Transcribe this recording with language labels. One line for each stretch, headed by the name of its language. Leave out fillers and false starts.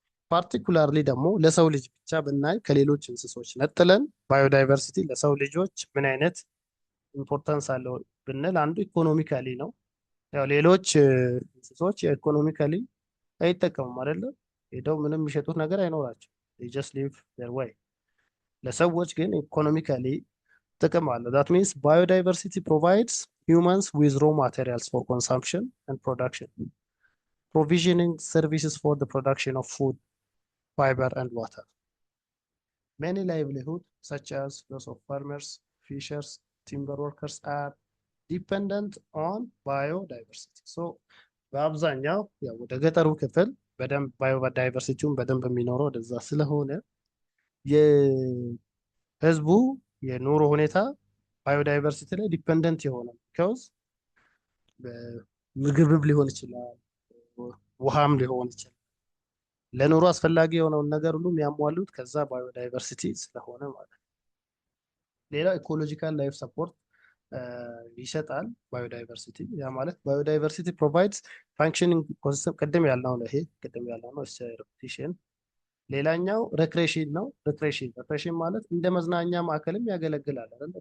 Amharic: ፓርቲኩላርሊ ደግሞ ለሰው ልጅ ብቻ ብናይ ከሌሎች እንስሶች ነጥለን ባዮዳይቨርሲቲ ለሰው ልጆች ምን አይነት ኢምፖርታንስ አለው ብንል አንዱ ኢኮኖሚካሊ ነው። ያው ሌሎች እንስሶች ኢኮኖሚካሊ አይጠቀሙም አይደለ? ሄደው ምንም የሚሸጡት ነገር አይኖራቸው
English: they just live their way።
Amharic: ለሰዎች ግን ኢኮኖሚካሊ ጥቅም አለው።
English: that means biodiversity provides humans with raw materials for consumption and production, provisioning services for the production of food, fiber, and water. Many livelihoods, such as those of farmers, fishers, timber workers, are dependent on biodiversity.
Amharic: So, በአብዛኛው ያው ወደ ገጠሩ ክፍል በደንብ ባዮዳይቨርሲቲውን በደንብ የሚኖረው ወደዛ ስለሆነ የህዝቡ የኑሮ ሁኔታ ባዮዳይቨርሲቲ ላይ ዲፔንደንት የሆነ ቢካውዝ ምግብም ሊሆን ይችላል፣ ውሃም ሊሆን ይችላል። ለኑሮ አስፈላጊ የሆነውን ነገር ሁሉ የሚያሟሉት ከዛ ባዮዳይቨርሲቲ ስለሆነ ማለት ነው። ሌላው ኢኮሎጂካል ላይፍ ሰፖርት ይሰጣል ባዮዳይቨርሲቲ። ያ ማለት ባዮዳይቨርሲቲ ፕሮቫይድስ ፋንክሽኒንግ ኢኮሲስተም ቅድም ያልነው ነው። ይሄ ቅድም ያልነው ነው ሪፒቲሽን። ሌላኛው ሬክሬሽን ነው። ሬክሬሽን ማለት እንደ መዝናኛ ማዕከልም ያገለግላል አይደል?